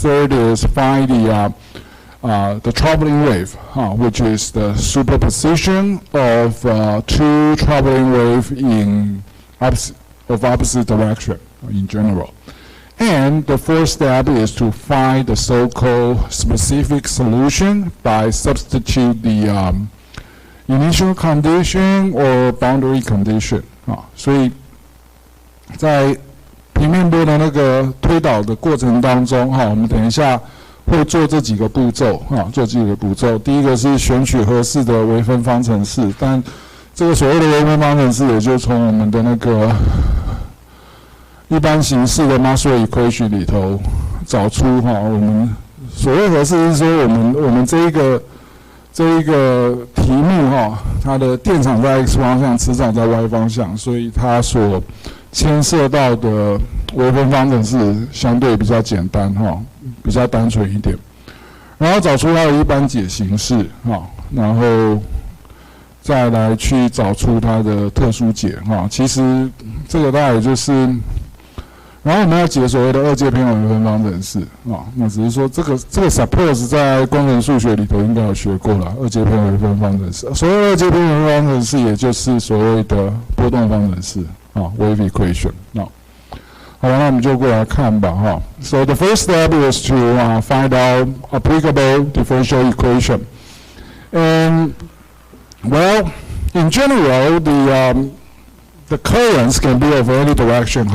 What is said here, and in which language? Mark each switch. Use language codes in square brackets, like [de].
[en] Third is find the traveling wave, which is the superposition of 2 traveling waves of opposite direction in general. And the 4th step is to find the so-called specific solution by substitute the initial condition or boundary condition. [zh] 所以在平面波的那个推导的过程当中，我们等一下会做这几个步骤，做几个步骤。第一个是选取合适的微分方程式，但这个所谓的微分方程式，也就从我们的那个一般形式的 Maxwell equation 里头找出我们所谓合适是说我们这一个题目它的电场在 x 方向，磁场在 y 方向，所以它所牵涉到的微分方程式相对比较简单比较单纯一点，然后找出它的一般解形式然后再来去找出它的特殊解其实这个大概也就是。然后我们要解所谓的2阶偏微分方程式那只是说这个 suppose 在工程数学里头应该有学过了，2阶偏微分方程式。所谓2阶偏微分方程式，也就是所谓的波动方程式wave equation 好了，那我们就过来看吧 [en] So the first step is to find out applicable differential equation, and well, in general, the currents can be of any direction.